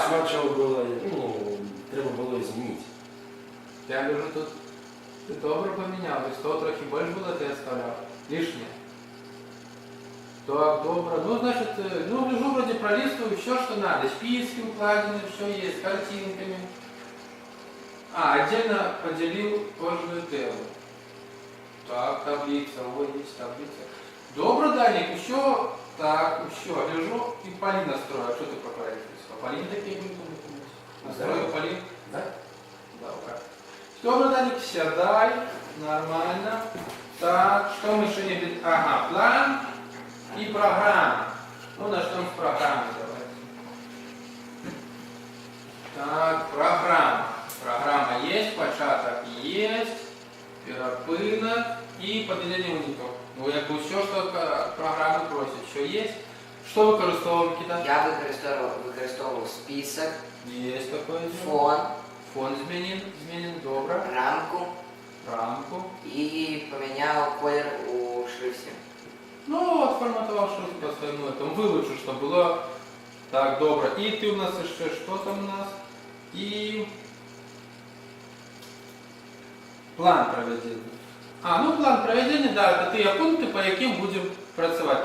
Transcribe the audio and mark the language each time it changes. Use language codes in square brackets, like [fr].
[uk] Спочатку було, треба було змінити. [ru] Я вижу, тут ты добро поменял. То есть то трохи больше было, ты оставлял. Лишнее. Так, добро. Ну, значит, ну, лежу вроде пролистываю все, что надо. Списки укладены, все есть, с картинками. Отдельно поделил кожную тему. Так, таблица, вот есть таблица. Добро, Даник, еще, так, еще, лежу и Полина строю. Что ты про Полину писал? Полина такие были, настрою Полин? Да? Добро. Добро, Даник, сядай, нормально. Так, что мы еще не видим? Ага, план и программа. Ну, начнем с программы, давайте. Так, программа. Программа есть, початок есть, перепынок и подведение унитов. Ну, я говорю, все, что программа просит, все есть. [uk] Что використовував, Микита? Я використовував список, [ru] Есть такое. [uk] фон, [ru] Фон зменен, добро. Рамку. [uk] і поміняв колір у шрифті. [ru] Ну, отформатовал шрифт по своему этому. Вылучу, чтобы было так, добро. И ты у нас еще, что там у нас? И план проведения. Ну план проведения, да, это ты пункты, по яким будем працевать.